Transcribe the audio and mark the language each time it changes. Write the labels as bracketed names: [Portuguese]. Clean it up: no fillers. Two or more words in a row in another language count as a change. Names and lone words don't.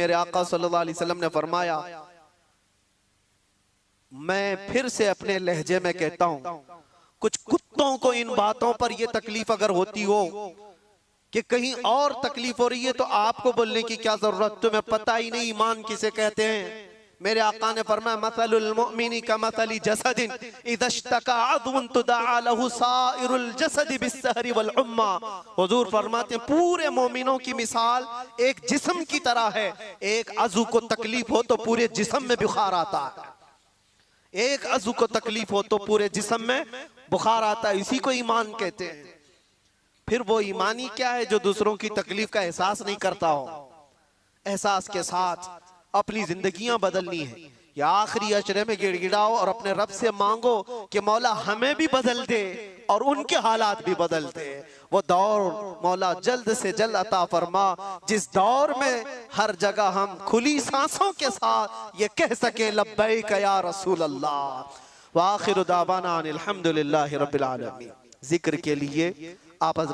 [Hindi] मेरे आका [Arabic] صلى الله عليه وسلم [Hindi] ने फरमाया, मैं फिर से अपने लहजे में कहता हूं, कुछ कुत्तों को इन बातों पर यह तकलीफ अगर होती हो कि कहीं और तकलीफ हो रही है तो आपको बोलने की क्या जरूरत, तुम्हें पता ही नहीं ईमान किसे कहते हैं। मेरे आका ने फरमाया, [Arabic] مثل المؤمنين كمثل جسد إذا اشتكى عضو تداعى له سائر الجسد بالسهر والحمى. [Hindi] हुजूर फरमाते हैं, पूरे मोमिनों की मिसाल एक जिस्म की तरह है। एक अज़ू को तकलीफ हो तो पूरे जिस्म में बुखार आता है, एक अज़ू को तकलीफ हो तो पूरे जिस्म में बुखार आता है। इसी को ईमान कहते हैं। फिर वो ईमानी क्या है जो दूसरों की तकलीफ का एहसास नहीं करता हो। एहसास के साथ अपनी जिंदगियां बदलनी है। या आखिरी अशरे में गिड़गिड़ाओ और अपने रब से मांगो कि मौला हमें भी बदल दे और उनके हालात भी बदल दे। वो दौर मौला जल्द से जल्द अता फरमा जिस दौर में हर जगह हम खुली सांसों के साथ ये कह सके [Arabic] لبيك يا رسول الله. وآخر دعوانا أن الحمد لله رب العالمين. [Hindi] जिक्र के लिए आप हज़रात